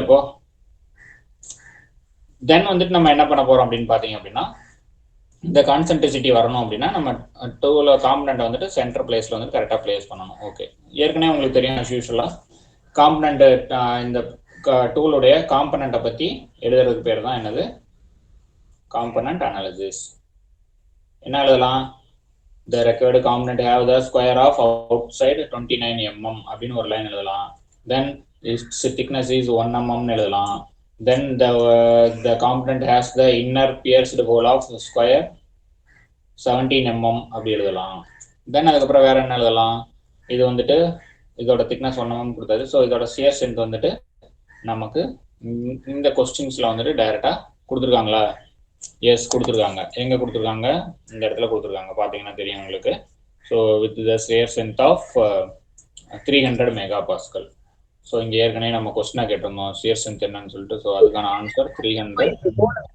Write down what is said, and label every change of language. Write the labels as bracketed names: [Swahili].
[Tamil] அப்போ தென் வந்துட்டு நம்ம என்ன பண்ண போறோம் அப்படின்னு பாத்தீங்க அப்படின்னா, இந்த கான்சென்ட்ரிசிட்டி வரணும் அப்படின்னா நம்ம டூல காம்பனண்ட் வந்துட்டு சென்டர் பிளேஸ்ல வந்து கரெக்டா பிளேஸ் பண்ணணும். ஓகே, ஏற்கனவே உங்களுக்கு தெரியும் [English] as usual [Tamil] காம்பனண்ட் இந்த டூலுடைய காம்பனண்ட்டை பத்தி எழுதுறதுக்கு பேர் தான் என்னது, காம்பனண்ட் அனாலிசிஸ். என்ன எழுதலாம், [English] the required component have the square of outside 29 mm [Tamil] அப்படின்னு ஒரு லைன் எழுதலாம். [English] then its thickness is 1 mm எழுதலாம். then the component has the inner pierced hole of square 17 mm [Tamil] அப்படி எழுதலாம். then அதுக்கப்புறம் வேற என்ன எழுதலாம், இது வந்துட்டு இதோட திக்னஸ் 1 mm கொடுத்தாது. ஸோ இதோட shear strength வந்துட்டு நமக்கு இந்த கொஸ்டின்ஸ்ல வந்துட்டு டைரக்டா கொடுத்துருக்காங்களா, எஸ் கொடுத்துருக்காங்க. எங்க கொடுத்துருக்காங்க, இந்த இடத்துல கொடுத்துருக்காங்க, பார்த்தீங்கன்னா தெரியும் உங்களுக்கு. [English] So with the shear strength of 300 MPa. [Tamil] So இங்கே ஏற்கனவே நம்ம கொஸ்டினாக கேட்டிருந்தோம் shear strength என்னன்னு சொல்லிட்டு. ஸோ அதுக்கான ஆன்சர் 300 MPa.